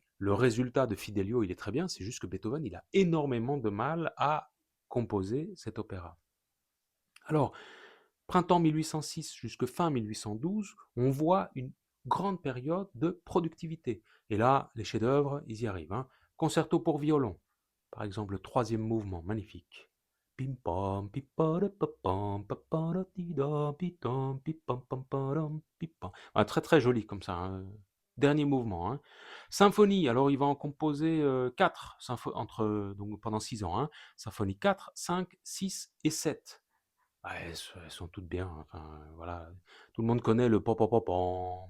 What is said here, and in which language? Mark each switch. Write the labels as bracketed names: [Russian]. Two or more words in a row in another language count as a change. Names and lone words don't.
[French] Le résultat de Fidelio, il est très bien, c'est juste que Beethoven, il a énormément de mal à composer cet opéra. Alors, printemps 1806 jusqu'à fin 1812, on voit une grande période de productivité. Et là, les chefs-d'œuvre, ils y arrivent, hein. Concerto pour violon, par exemple, le troisième mouvement, magnifique. Pim pam pi pa da pa pam pa pa da ti da pi tam pi pam pam pa dam pi pam. Ah, très très joli comme ça, hein. Dernier mouvement, hein. Symphonie, alors il va en composer 4 entre, donc pendant 6 ans, hein. Symphonie 4, 5, 6 et 7. Ah, elles sont toutes bien, enfin voilà. Tout le monde connaît le pom pom pom pom.